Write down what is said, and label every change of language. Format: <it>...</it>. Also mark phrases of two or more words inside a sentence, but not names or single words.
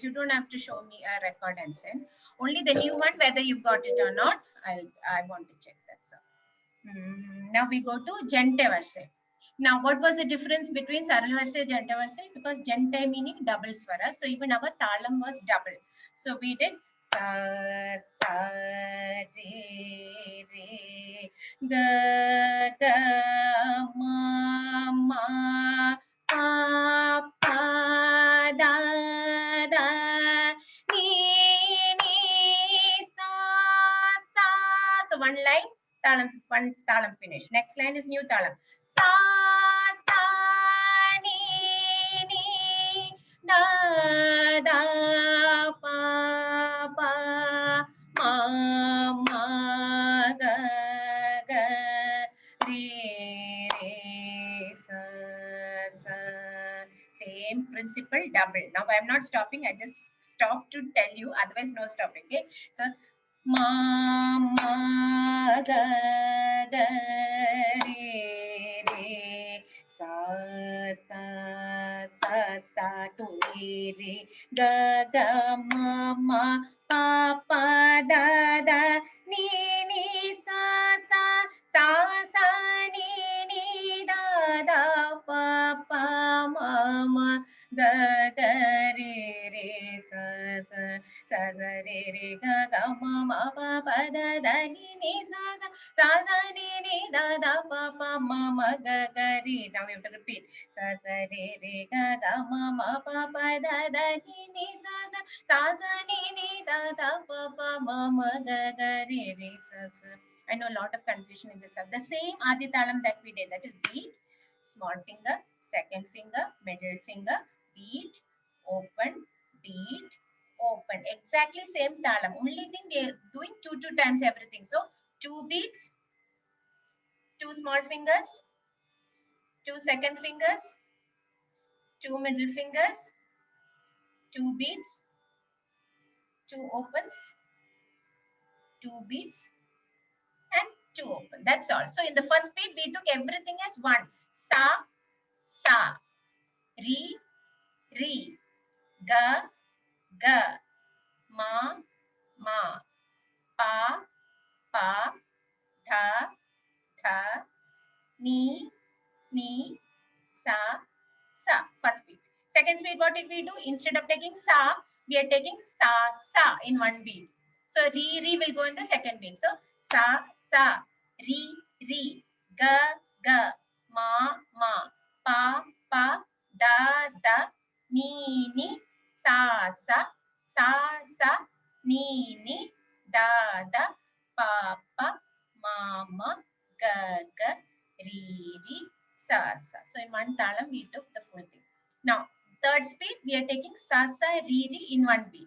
<en>You don't have to show me a record and send. Only the new one, whether you got it or not, I want to check that. So now we go to Jante verse. Now, what was the difference between Saral verse and Janta verse? Because Janta meaning double swara. So even our talam was double. So we did sa sa re re ga ga ma ma pa pa da da ni ni sa sa. So one line talam, one talam finish. Next line is new talam. Sa sa ni ni da da pa pa ma ma ga ga re re sa sa. Same principle, double. Now I am not stopping. I just stop to tell you. Otherwise, no stopping. Okay. So ma ma ga ga re re sa sa sa sa to re ga ga ma ma pa pa da da ni ni sa sa sa sa ni ni da da pa pa ma ma ga ga re re sa sa sa sa re re ga ga ma ma pa pa da da ni ni sa sa sa sa ni ni da da pa pa ma ma ga ga re. Now we have to repeat. Sa sa re re ga ga ma ma pa pa da da ni ni sa sa sa sa ni ni da da pa pa ma ma ga ga re re sa sa. I know a lot of confusion in this. The same Adi Talam that we did, that is beat, small finger, second finger, middle finger, beat, open, beat, open. Exactly same talam. Only thing we are doing two times everything. So 2 beats, 2 small fingers, 2 second fingers, 2 middle fingers, 2 beats, 2 opens, 2 beats, and 2 open. That's all. So in the first beat, we took everything as one. Sa, sa, re, re, ga, ga, ma, ma, pa, pa, tha, tha, ni, ni, sa, sa. First beat. Second beat, what did we do? Instead of taking sa, we are taking sa, sa in one beat. So re, re will go in the second beat. So sa, sa, re, re, ga, ga, ma, ma, pa, pa, da, da, ni, ni, sa, sa, sa, sa, ni, ni, da, da, pa, pa, ma, ma, ga, ga, re, re, sa, sa. So in one talam, we took the full thing. Now, third speed, we are taking sa, sa, re, re in one beat.</en>